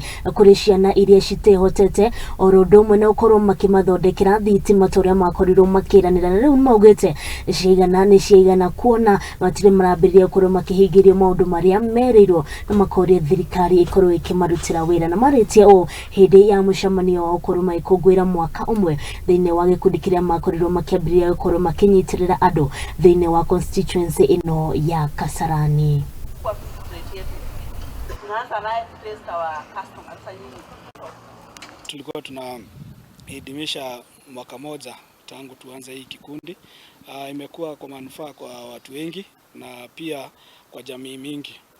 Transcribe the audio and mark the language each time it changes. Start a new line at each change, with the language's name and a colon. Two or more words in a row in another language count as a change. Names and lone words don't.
Kikuyu: kuri ciana iria citehotete orodo mwe na ukorwo makimathondekera thitima turia makorirwo makiranira riu maugite ciigana kuona matire marambiriria ukorwo makihingirio maundu maria merirwo na makoria thirikari ikorwo ikimarutira wira na maritia o hindi ya mucamanio wa ukorwo maikungwira mwaka umwe thiine wa gikundi kiria makorirwo kiambiriria gukorwo makinyitirira andu thiine wa constituency ino ya Kasarani.
Swahili: Tulikuwa tunahidimisha mwaka moja tangu tuanze hii kikundi. Imekuwa kwa manufaa kwa watu wengi na pia kwa jamii mingi.